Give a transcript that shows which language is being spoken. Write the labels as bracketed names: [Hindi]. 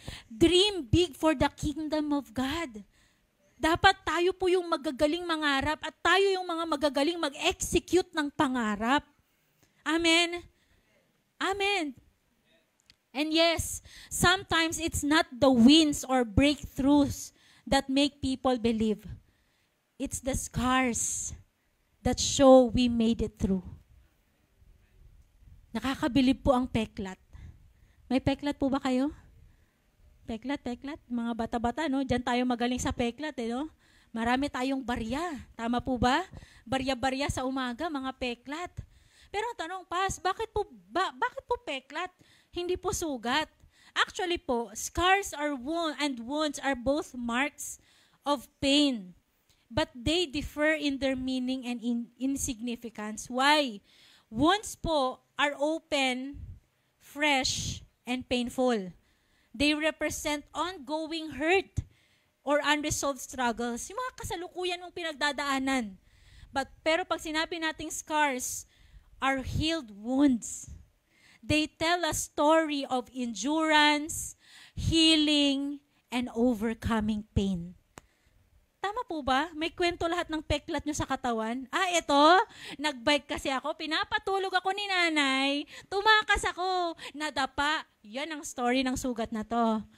[English] Dream big for the kingdom of God. [Filipino] Dapat tayo po yung magagaling mangarap at tayo yung mga magagaling mag-execute ng pangarap. Amen? Amen. [English] And yes, sometimes it's not the wins or breakthroughs that make people believe. It's the scars that show we made it through. [Filipino] Nakakabilib po ang peklat. May peklat po ba kayo? Peklat. Mga bata-bata, no? Diyan tayo magaling sa peklat, no? Marami tayong barya. Tama po ba? Barya-barya sa umaga, mga peklat. Pero ang tanong, bakit po peklat? Hindi po sugat. [English] Actually po, scars and wounds are both marks of pain. But they differ in their meaning and in significance. Why? Wounds po are open, fresh, and painful. They represent ongoing hurt or unresolved struggles. [Filipino] Yung mga kasalukuyan mong pinagdadaanan. Pero pag sinabi nating [English] scars are healed wounds. They tell a story of endurance, healing, and overcoming pain. [Filipino] Tama po ba? May kwento lahat ng peklat nyo sa katawan. Ito, nagbike kasi ako, pinapatulog ako ni nanay, tumakas ako, nadapa. Yan ang story ng sugat na to.